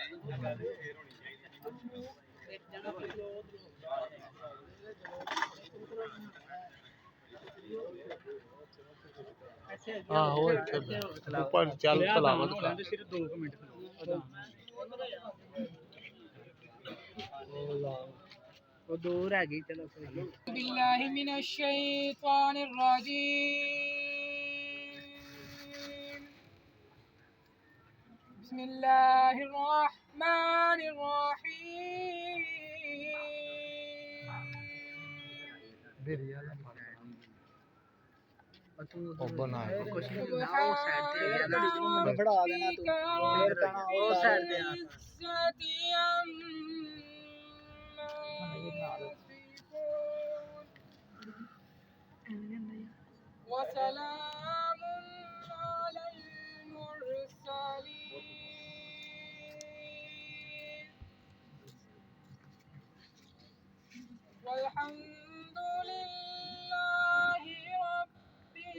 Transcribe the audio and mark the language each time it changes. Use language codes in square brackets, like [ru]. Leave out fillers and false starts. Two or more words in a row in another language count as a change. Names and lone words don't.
[pa] ਆਹੋ ਇੱਥੇ ਉੱਪਰ ਚੱਲ ਤਲਾਵਤ ਕਰ ਸਿਰਫ 2 ਮਿੰਟ ਉਹ ਦੂਰ ਹੈਗੀ ਚਲੋ [ar] بالله من الشيطان الرجيم بسم الله الرحمن الرحيم [pa] ਭੀਰੀ ਵਾਲਾ ਉਹ ਬਣਾਇਆ ਕੁਛ ਨਹੀਂ ਉਹ ਸਾਈਡ ਤੇ ਮੈਂ ਫੜਾ ਦੇਣਾ ਤੂੰ ਫੇਰ ਕਹਣਾ ਉਹ ਸਾਈਡ ਤੇ ਆ [ar] وسلام على المرسلين والحمد لله رب